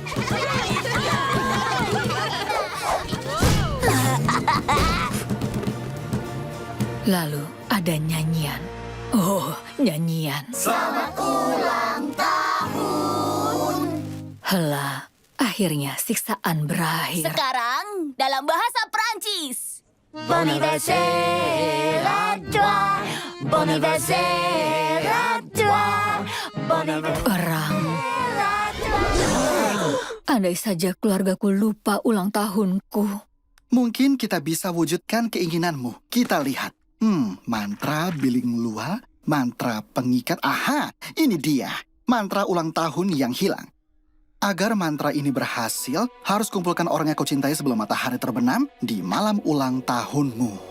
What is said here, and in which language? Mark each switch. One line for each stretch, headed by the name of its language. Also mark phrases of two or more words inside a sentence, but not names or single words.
Indonesian: Lalu ada nyanyian. Oh, nyanyian. Selamat ulang tahun. Hela, akhirnya siksaan berakhir. Sekarang dalam bahasa Prancis.
French: Bon anniversaire à toi. Bon anniversaire à toi. Bon
Indonesian: Perang. Andai saja keluargaku lupa ulang tahunku. Mungkin kita bisa wujudkan keinginanmu. Kita lihat. Mantra biling luar, mantra pengikat. Aha, ini dia. Mantra ulang tahun yang hilang. Agar mantra ini berhasil, harus kumpulkan orang yang kau cintai sebelum matahari terbenam di malam ulang tahunmu.